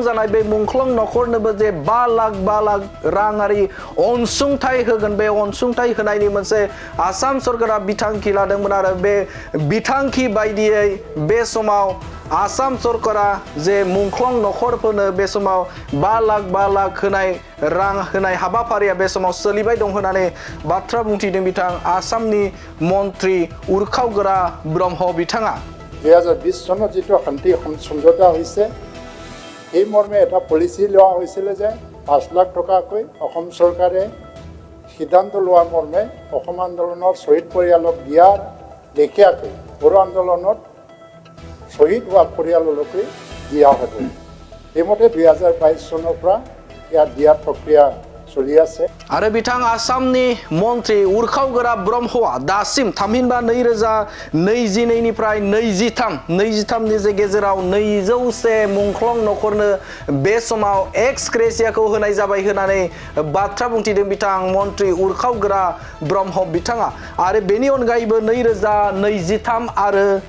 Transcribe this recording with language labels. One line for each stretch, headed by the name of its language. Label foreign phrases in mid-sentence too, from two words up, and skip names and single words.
Bodo: जानाय बे मुंख्लं नखरनोबो जे 5 लाख राङारि अनसुंथाइ होगोन बे अनसुंथाइ होनायनि मोनसे आसाम सरकारा बिथांखि लादोंमोन आरो बे बिथांखि बायदियै बे समाव आसाम सरकारा जे मुंख्लं नखरफोरनो बे समाव 5 लाख होनाय रां होनाय हाबाफारिया बे समाव सोलिबाय दं होननानै बाथ्रा बुंथिदों बिथां आसामनि मन्त्रि उरखावगोरा ब्रह्म बिथाङा
Assamese: 2020 চনত যেটো শান্তি সমঝোতা হৈছে এই মৰ্মে এটা পলিচি লোৱা হৈছিল যে 5 লাখ টকাকৈ অসম চৰকাৰে সিদ্ধান্ত লোৱা মৰ্মে অসম আন্দোলনৰ শহীদ পৰিয়ালক দিয়াৰ লেখীয়াকৈ বড়ো আন্দোলনত শহীদ হোৱা পৰিয়াললৈকে দিয়া হ'ব এইমতে 2022 চনৰ পৰা ইয়াৰ দিয়াৰ প্ৰক্ৰিয়া চলি আছে
Bodo: आरो बिथां आसामनि मन्त्रि उरखावगोरा ब्रह्मआ दासिम थामहिनबा 2022 निफ्राय 23 नि जे गेजेराव 200 मुंख्लं नखरनो बे समाव एक्स ग्रेसियाखौ होनाय जाबाय होननानै बाथ्रा बुंथिदों बिथां मन्त्रि उरखावगोरा ब्रह्म बिथाङा आरो बेनि अनगायैबो 2023 आरो